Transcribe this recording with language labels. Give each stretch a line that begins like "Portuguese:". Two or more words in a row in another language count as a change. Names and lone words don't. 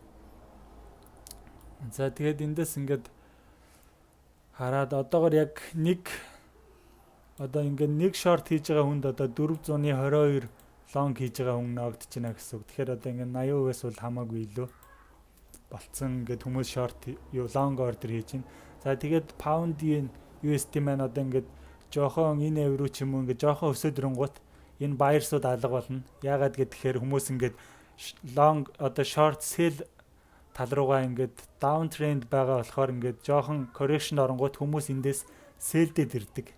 Mongolian: За тэгээд эндээс ингээд хараад одоогор яг нэг short хийж байгаа хүнд одоо 422 long хийж байгаа хүн ногдож байна гэсэн үг. Тэгэхээр одоо ингээд 80%-аас бол хамаагүй илүү болцсон ингээд хүмүүс
English: short long order
Mongolian: хийж байна. За тэгээд pound-ийн USD маань одоо ингээд жоохон энэ евро ч юм уу ингээд жоохон өсөд ирэнгуут энэ buyers-ууд алга болно. Яагаад гэхээр хүмүүс ингээд long одоо
English: short sell
Mongolian: тал руугаа ингээд
English: down trend
Mongolian: байгаа болохоор ингээд жоохон correction оронгууд хүмүүс эндээс sell-дэд ирдэг.